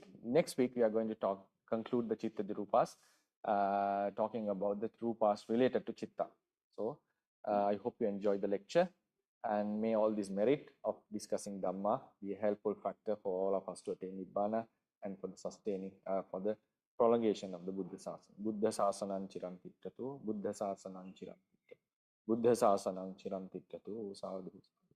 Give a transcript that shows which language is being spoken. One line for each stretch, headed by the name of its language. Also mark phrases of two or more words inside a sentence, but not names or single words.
English: Next week, we are going to conclude the Chitta Rupas, talking about the Rupas related to Chitta. So I hope you enjoyed the lecture, and may all this merit of discussing Dhamma be a helpful factor for all of us to attain Nibbana and for the sustaining, for the prolongation of the Buddha Sasana.
Pali: Buddha Sasanam Chirantittatu, Buddha Sasanam Chirantittatu, Buddha Sasanam Chirantittatu, Sadhu.